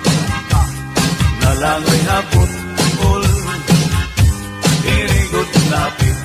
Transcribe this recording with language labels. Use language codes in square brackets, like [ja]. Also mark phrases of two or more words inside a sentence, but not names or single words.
[war] Nalangoy hapon, [en] all, very good na